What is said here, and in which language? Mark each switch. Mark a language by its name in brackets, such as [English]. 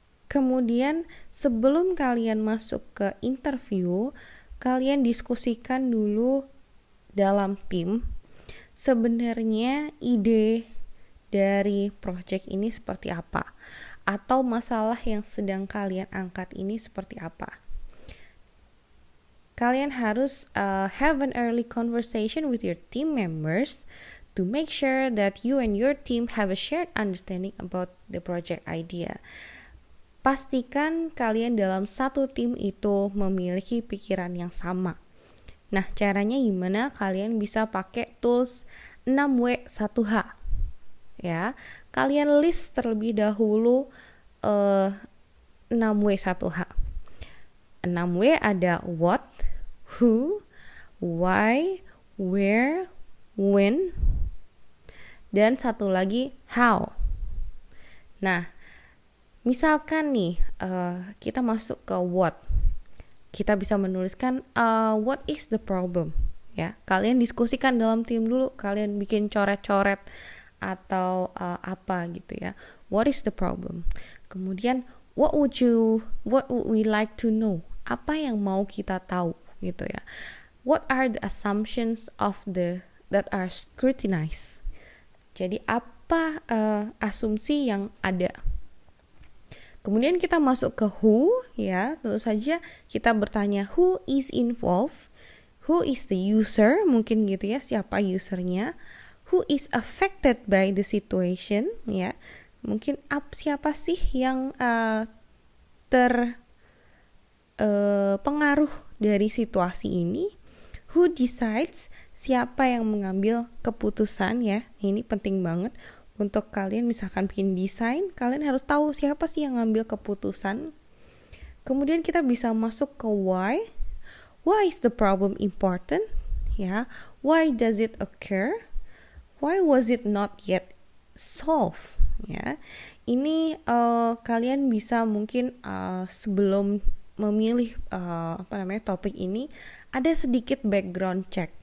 [Indonesian] Kemudian, sebelum kalian masuk ke interview, kalian diskusikan dulu dalam tim sebenarnya ide dari project ini seperti apa, atau masalah yang sedang kalian angkat ini seperti apa. kalian harus [English] have an early conversation with your team members to make sure that you and your team have a shared understanding about the project idea. [Indonesian] Pastikan kalian dalam satu tim itu memiliki pikiran yang sama. Nah, caranya gimana? Kalian bisa pakai tools 6W1H. Ya, kalian list terlebih dahulu 6W1H. 6W ada what, who, why, where, when, dan satu lagi how. Nah, misalkan nih kita masuk ke what, kita bisa menuliskan [English] what is the problem. [Indonesian] Ya, kalian diskusikan dalam tim dulu, kalian bikin coret-coret atau apa gitu ya. [English] What is the problem? [Indonesian] Kemudian [English] what would we like to know? [Indonesian] Apa yang mau kita tahu gitu ya. [English] What are the assumptions that are scrutinized? [Indonesian] Jadi apa asumsi yang ada? Kemudian kita masuk ke who, ya, tentu saja kita bertanya [English] who is involved, who is the user, [Indonesian] mungkin gitu ya, siapa usernya, [English] who is affected by the situation, [Indonesian] ya, mungkin siapa sih yang terpengaruh dari situasi ini, [English] who decides, [Indonesian] siapa yang mengambil keputusan, ya, ini penting banget. Untuk kalian misalkan bikin desain, kalian harus tahu siapa sih yang ngambil keputusan. Kemudian kita bisa masuk ke why. [English] Why is the problem important? [Indonesian] Ya, [English] why does it occur? Why was it not yet solved? [Indonesian] Ya, ini kalian bisa mungkin sebelum memilih topik ini ada sedikit background check.